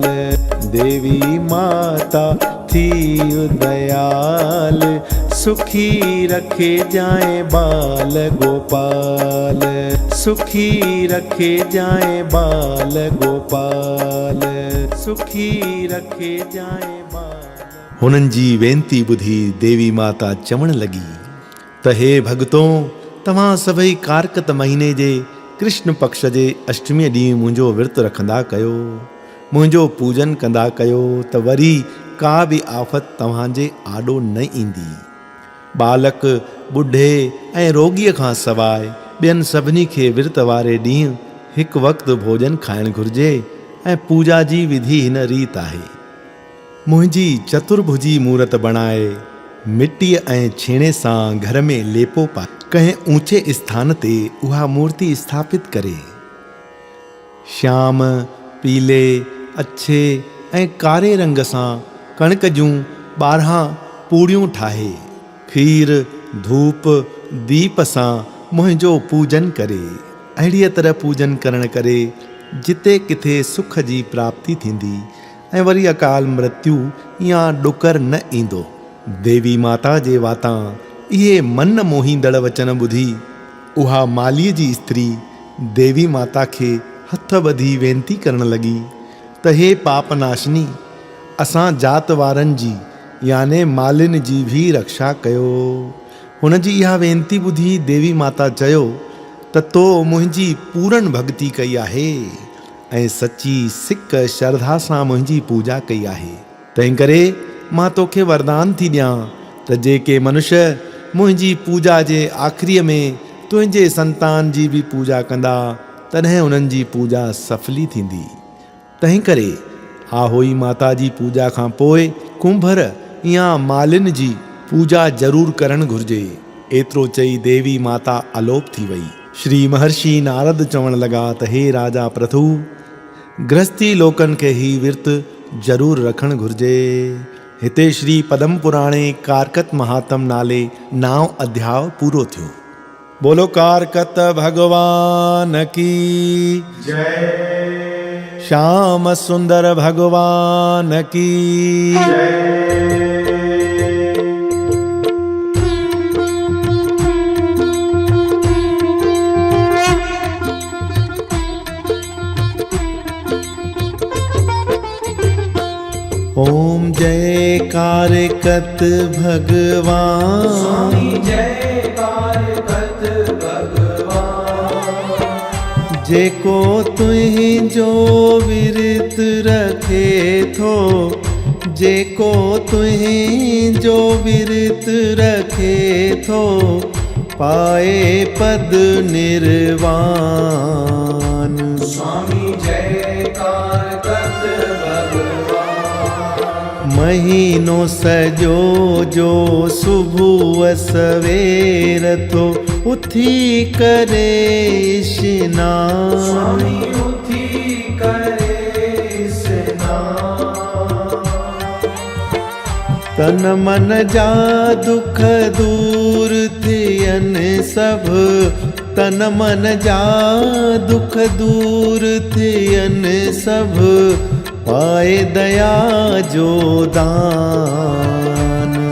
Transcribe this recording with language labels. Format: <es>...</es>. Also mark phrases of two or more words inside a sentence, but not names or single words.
<sd>देवी माता थी दयाल, सुखी रखे जाए बाल गोपाल। सुखी रखे जाए बाल गोपाल, सुखी रखे जाए बाल। हुननि जी वेनती ॿुधी देवी माता चवण लगी त हे भगतों, तव्हां सभई कारकत महीने जे कृष्ण पक्ष जे अष्टमी ॾींहुं मुंहिंजो विर्त रखंदा कयो, मुंहिंजो पूजन कंदा कयो, त वरी का बि आफ़त तव्हांजे आॾो न ईंदी। बालक, ॿुढे ऐं रोगीअ खां सवाइ ॿियनि सभिनी खे विर्त वारे ॾींहुं हिकु वक़्तु भोजन खाइणु घुरिजे ऐं पूजा जी विधि हिन रीत आहे। मुंहिंजी चतुर्भुजी मूरत बणाए मिटीअ ऐं छेणे सां घर में लेपो पाए कंहिं ऊंचे स्थान ते उहा मूर्ति स्थापित करे। श्याम, पीले, अछे ऐं कारे रंग सां कणिक जूं 12 पूड़ियूं ठाहे खीर, धूप, दीप सां मुंहिंजो पूजन करे। अहिड़ीअ तरह पूजन करण करे जिते किथे सुख जी प्राप्ति थींदी ऐं वरी अकाल मृत्यु या ॾुकर न ईंदो। देवी माता जे वातां इहे मन मोहींदड़ वचन ॿुधी उहा मालीअ जी स्त्री देवी माता खे हथ ॿधी वेनती करण लॻी त हे पापनाशनी, असां जात वारनि जी याने मालिन जी भी रक्षा कयो। हुन जी इहा वेनती ॿुधी देवी माता चयो त तो मुंहिंजी पूरन भक्ति कई आहे ऐं सची सिक श्रद्धा सां मुंहिंजी पूजा कई आहे। तंहिं करे मां तोखे वरदान थी ॾियां त जेके मनुष्य मुंहिंजी पूजा जे आख़िरीअ में तुंहिंजे संतान जी बि पूजा कंदा तॾहिं उन्हनि जी पूजा सफली थींदी। तंहिं करे आहोई माता जी पूजा खां पोइ कुंभर या मालिन जी पूजा ज़रूर करणु घुरिजे। एतिरो चई देवी माता अलोप थी वई। श्री महर्षि नारद चवण लॻा त हे राजा प्रथु, गृहस्थी लोकनि खे ही विर्त ज़रूर रखणु घुरिजे। हिते श्री पद्म पुराणे कारकत महात्म नाले 9 अध्याय पूरो थियो।</sd> <hi>बोलो कारकत भगवान की जय। श्याम सुंदर भगवान की जय। ओम जय कारकत भगवान, स्वामी जय कारकत भगवान।</hi> <sd>जेको तुंहिंजो विरत रखे थो, जेको तुंहिंजो विरत रखे थो, पाए पद निर्वाण। स्वामी जय कारकत भगवान। महीनो सजो जो सुबह सवेर तो उथी करे स्नान। स्वामी उथी करे स्नान। तन मन जा दुख दूर थियन सब, तन मन जा दुख दूर थियन सब, पाए दया जो दान।</sd>